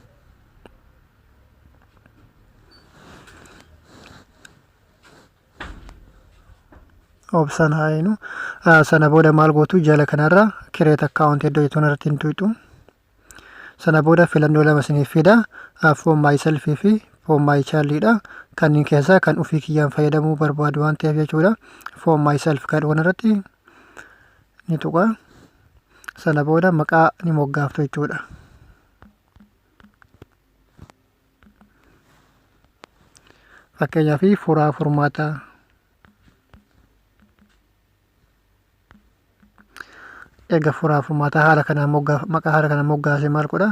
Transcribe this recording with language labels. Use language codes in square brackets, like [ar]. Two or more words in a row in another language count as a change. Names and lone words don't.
[om] Option haayinu. Sana booda maal gootu jala kanarra create account iddoo jettu kanarratti hin tuqxu. Sana booda filannoo lama isiniif fida. [en] For myself fi for my childidha. [om] Kanneen keessaa kan ofii kiyyaan fayyadamuu barbaadu waan ta'eef jechuudha. [en] For myself [om] kan kanarratti ni tuqa. Sana booda maqaa ni moggaaftu jechuudha. Fakkeenyaaf furaa furmaata erga furaa furmaata haala kanaan maqaa haala kanaan moggaase maal godha?